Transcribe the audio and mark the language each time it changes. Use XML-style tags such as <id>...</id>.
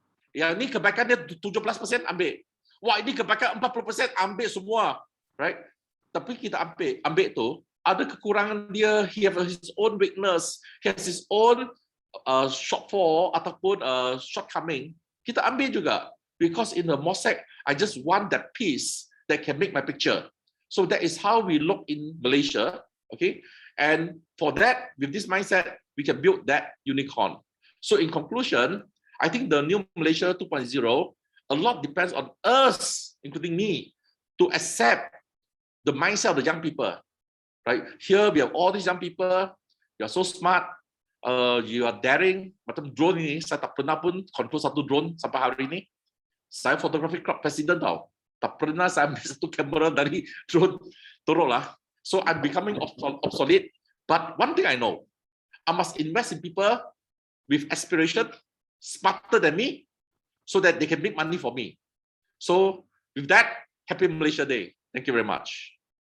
<ms>Yang ini kebaikan dia 17% ambil. Wah, ini kebaikan 40% ambil semua. Right? Tapi kita ambil tu, ada kekurangan dia,</ms> <en>he has his own weakness, he has his own shortfall</en> <ms>ataupun shortcoming. Kita ambil juga.</ms> <en>Because in the mosaic, I just want that piece that can make my picture. So that is how we look in Malaysia. Okay? And for that, with this mindset, we can build that unicorn. So in conclusion, I think the new Malaysia 2.0, a lot depends on us, including me, to accept the mindset of the young people. Right? Here we have all these young people, you are so smart, you are daring.</en> <ms>Macam drone ini, saya tak pernah pun control satu drone sampai hari ini. Saya</ms> <en>photography club president</en> <ms>tau. Tak pernah saya ambil satu kamera dari drone. Teruk lah.</ms> <en>So I'm becoming obsolete. But one thing I know, I must invest in people with aspiration, smarter than me, so that they can make money for me. So with that, happy Malaysia Day. Thank you very much.</en>